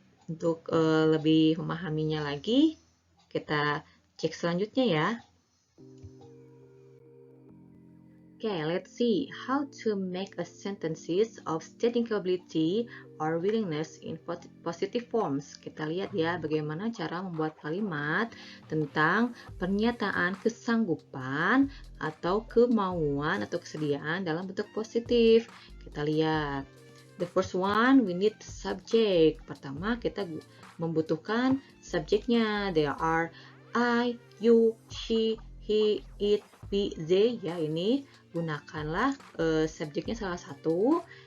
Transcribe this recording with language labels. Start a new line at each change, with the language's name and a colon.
Indonesian: Untuk lebih memahaminya lagi, kita cek selanjutnya ya.
English: Okay, let's see how to make a sentences of stating capability or willingness in positive forms.
Indonesian: Kita lihat ya bagaimana cara membuat kalimat tentang pernyataan kesanggupan atau kemauan atau kesediaan dalam bentuk positif. Kita lihat.
English: The first one, we need subject.
Indonesian: Pertama, kita membutuhkan subjeknya.
English: There are I, you, she, he, it, we, they.
Indonesian: Ya, ini gunakanlah subjeknya salah satu.